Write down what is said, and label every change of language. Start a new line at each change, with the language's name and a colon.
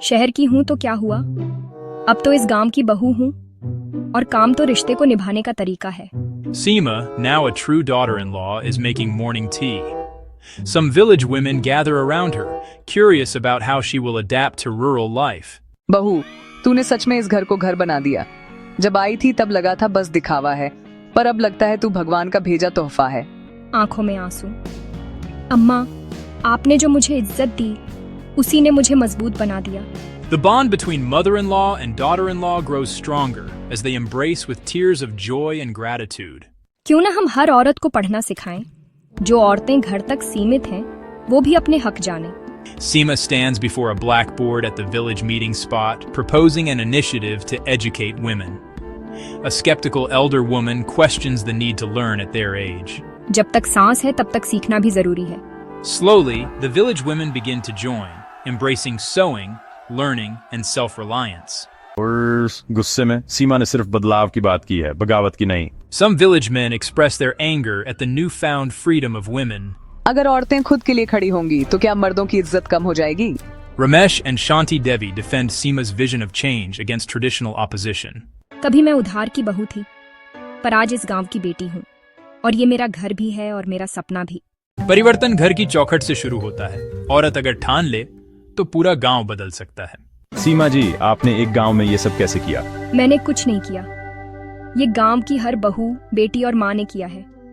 Hindi: शहर की हूं तो क्या हुआ, अब तो इस गांव की बहू हूं, और काम तो रिश्ते को निभाने का तरीका है।
English: Seema, now a true daughter-in-law, is making morning tea. Some village women gather around her, curious about how she will adapt to rural life.
Hindi: बहू, तूने सच में इस घर को घर बना दिया। जब आई थी तब लगा था बस दिखावा है, पर अब लगता है तू भगवान का भेजा तोहफा है। आंखों में आंसू। अम्मा, आपने जो मुझे इज्जत दी, उसी ने मुझे मजबूत बना दिया।
English: The bond between mother-in-law and daughter-in-law grows stronger as they embrace with tears of joy and gratitude.
Hindi: क्यों ना हम हर औरत को पढ़ना सिखाएं। जो औरतें घर तक सीमित हैं, वो भी अपने हक जाने।
English: Seema stands before a blackboard at the village meeting spot, proposing an initiative to educate women. A skeptical elder woman questions the need to learn at their age.
Hindi: जब तक सांस है तब तक सीखना भी जरूरी है।
English: Slowly, the village women begin to join, embracing sewing, learning, and self-reliance.
Hindi: और गुस्से में सीमा ने सिर्फ बदलाव की बात की है, बगावत की नहीं।
English: Some village men express their anger at the newfound freedom of women.
Hindi: अगर औरतें खुद के लिए खड़ी होंगी तो क्या मर्दों की इज्जत कम हो जाएगी?
English: Ramesh and Shanti Devi defend Seema's vision of change against traditional opposition.
Hindi: कभी मैं उधार की बहू थी, पर आज इस गांव की बेटी हूँ, और ये मेरा घर भी है और मेरा सपना भी। परिवर्तन घर की चौखट से शुरू होता है। औरत अगर ठान ले तो पूरा गांव बदल सकता है। सीमा जी, आपने एक गांव में ये सब कैसे किया? मैंने कुछ नहीं किया, ये गांव की हर बहू, बेटी और माँ ने किया है।